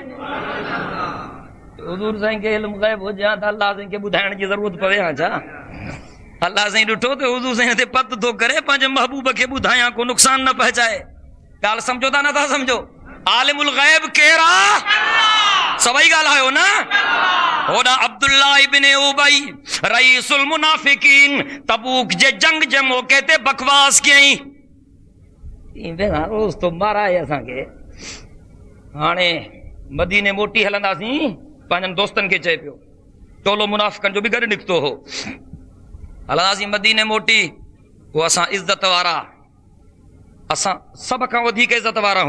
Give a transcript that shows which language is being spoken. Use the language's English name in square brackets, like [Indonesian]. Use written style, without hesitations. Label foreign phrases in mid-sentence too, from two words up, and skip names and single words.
[Sindhi] हुज़ूर साईं खे इल्मु ग़ैब हुजे त अल्लाह साईं खे ॿुधाइण जी ज़रूरत पवे हा छा? अल्लाह साईं ॾिठो त हुज़ूर साईं ते पत थो करे, पंहिंजे महबूब खे ॿुधायां, को नुक़सान न पहुचाए। ॻाल्हि सम्झो था नथा सम्झो? आलिमुल ग़ैब केरु आहे? सभई ॻाल्हायो न। होॾा अब्दुल्ला इब्न उबई रईसुल मुनाफ़िकीन तबूक जे जंग जे मौके ते बकवास कयईं। रोज़ तो माराए असांखे, हाणे मदीने मोटी हलंदासीं, पंहिंजनि दोस्तनि खे चए पियो, टोलो मुनाफ़िकनि जो बि गॾु निकितो हो, हलंदासीं मदीने मोटी, उहो असां इज़त वारा, असां सभ खां वधीक इज़त वारा हूं।